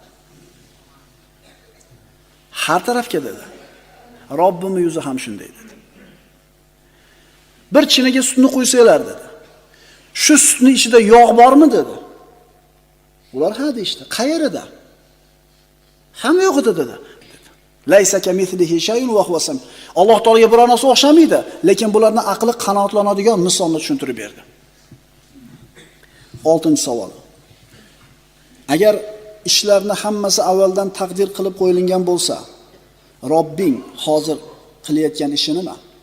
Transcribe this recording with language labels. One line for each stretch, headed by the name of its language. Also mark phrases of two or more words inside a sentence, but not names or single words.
Uzbek: Har tarafga dedi. Robbimning yuzi ham shunday dedi. Bir chinaga sutni qo'ysanglar dedi. Shu sutning ichida yog' bormi dedi. Ular ha deyishdi. Qayerida? Hamma yo'q edi dedi.
Arabic: ليس كمثله شيء وهو سم.
Uzbek: Alloh taolaga biror narsa o'xshamaydi, lekin bularning aqli qanoatlanadigan misolni tushuntirib berdi. 6-savol. Agar ishlarni hammasi avvaldan taqdir qilib qo'yilgan bo'lsa, Robbing hozir qilayotgan ishi nima?